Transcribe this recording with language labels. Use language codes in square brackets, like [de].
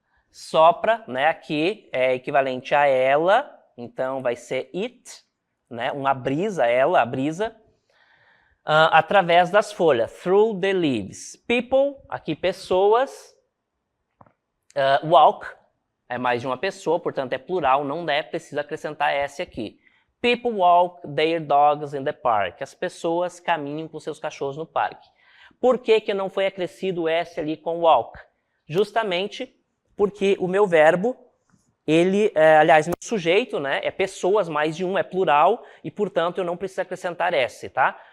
[pt] Sopra, né, aqui é equivalente a ela, então vai ser it, né, uma brisa, ela, a brisa, através das folhas, [en] through the leaves. [pt] People, aqui pessoas. Walk é mais de uma pessoa, portanto é plural, não precisa acrescentar S aqui. [en] People walk their dogs in the park. [pt] As pessoas caminham com seus cachorros no parque. Por que que não foi acrescido S ali com walk? Justamente porque o meu verbo, aliás, meu sujeito, né, é pessoas, mais de um, é plural, e portanto eu não preciso acrescentar S, tá?